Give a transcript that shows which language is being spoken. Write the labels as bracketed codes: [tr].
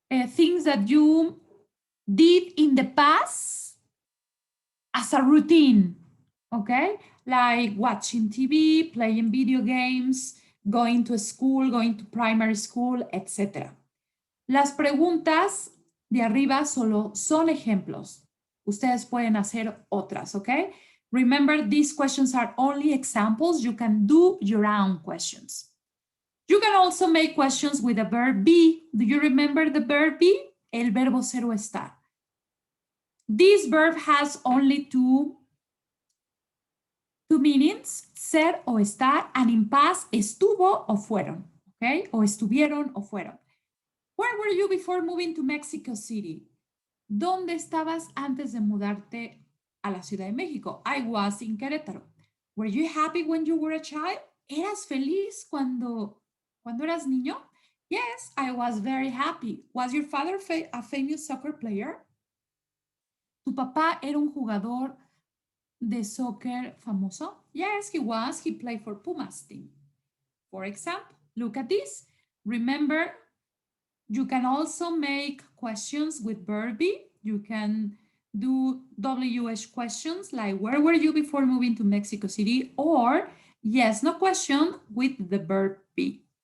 [en] Things that you did in the past as a routine, okay? Like watching TV, playing video games, going to school, going to primary school, etc. [es] Las preguntas de arriba solo son ejemplos. Ustedes pueden hacer otras, ¿ok? [en] Remember, these questions are only examples. You can do your own questions. You can also make questions with the verb be. Do you remember the verb be? [es] El verbo ser o estar. [en] This verb has only two meanings, [es] ser o estar, [en] and in past, [es] estuvo o fueron, [en] okay? [es] O estuvieron o fueron. [en] Where were you before moving to Mexico City? [es] ¿Dónde estabas antes de mudarte a la Ciudad de México? [en] I was in Querétaro. Were you happy when you were a child? [es] ¿Eras feliz cuando eras niño? [en] Yes, I was very happy. Was your father a famous soccer player? [es] ¿Tu papá era un jugador de soccer famoso? [en] Yes, he was. He played for Pumas team. For example, look at this. Remember, you can also make questions with verb be. You can do WH questions like, where were you before moving to Mexico City? Or yes, no question with the verb be.